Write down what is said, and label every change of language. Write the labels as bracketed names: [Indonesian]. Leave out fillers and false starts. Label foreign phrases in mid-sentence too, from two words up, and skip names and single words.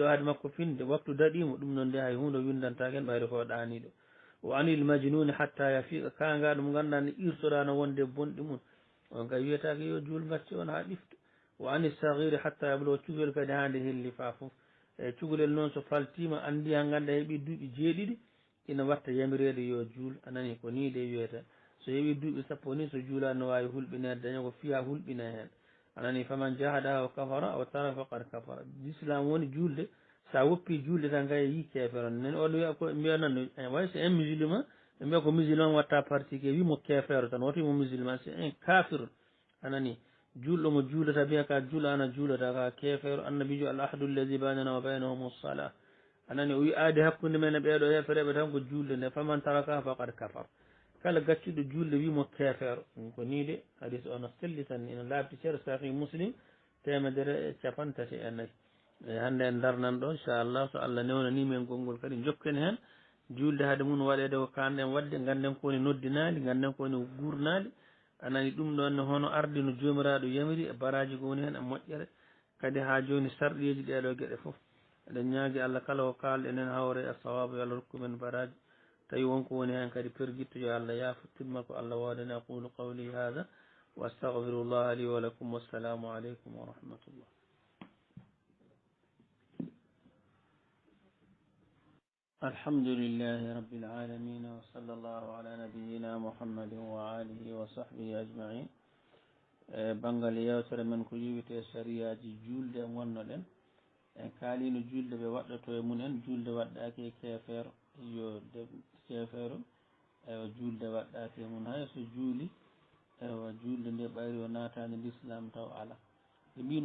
[Fula] haade makko finde waktu daɗimo ɗum noon nde hay hunde windantake en ɓayde ko ɗaniɗo o [Arabic] عن المجنون حتى يفيق [Fula] kangaɗo mo ganduɗa ne irtoɗa wonde bonɗi mum on kay wiyatake yo juul gacci on ha ɗifta o [Arabic] عن الصغير حتى يبلغ [Fula] cukalel kadi hande helli fa foof e cukalel noon so faltima andi ha ganda heeɓi duuɓi 7 ina watta yamirede yo juul anani ko ni de wiyata so heeɓi duuɓi 10 ni so juulani no wawi hulɓinede daña ko fiya hulɓine hen anani [Arabic] فمن جحدها أو كفر أو ترك فقد كفر [Fula] l'islam woni julde sa woppi julde tan kay yi keeferon nen oɗo wiya ko mbiya noon way [French] c'est un musulman [Fula] ɓe mbiya ko musulman watta partie ke wimo keefero tan woto wimo musulman [French] c'est un kafir [Fula] anani julɗo mo juulata biya ka juulana juulata ka kefeero annabijo [Arabic] العهد الذي بيننا وبينهم الصلاة [Fula] anani o wi aadi hakkude men e ɓeeɗo hefereɓe tan ko julde nde [Arabic] فمن ترك فقد كفر [Fula] kala gaccuɗo julde wimo kefeero ko ni de hadis ono selli tan ina laabti ceero sahih muslim 154 e hannde en darnan ɗo inchallah so Allah newnani men gongol kadi jokken heen julde haade mum waɗede ko kanɗen wadde ganden kowoni noddinali ganden kowoni gurnali anani ɗum ɗon ne hono arde no jomiraɗo yamiri e baraji ko woni hen e moƴƴere kadi ha joni sarɗiji ɗeɗo gueɗe foof eɗen ñaagui Allah kala ko kalɗen hen hawre e sawabu yo Allah rokkumen baraji tawi wonko woni hen kadi perguitto yo Allah yaafo ko Allah wodani [Arabic] أقول قولي هذا وأستغفر الله لي ولكم والسلام عليكم ورحمة الله الحمد لله رب العالمين وصلى الله على نبينا محمد وآله وصحبه أجمعين [Fula] بانغال يوتر من ko yiwite sariyaji julde wonnoɗen en kaalino julde ɓe waɗɗoto e munen julde waɗɗaki e kefeero yo kefeero ewa julde waɗɗaki e mun hayso juuli ewa julde nde ɓayri o naatani l'islam taw ala ɓe mbi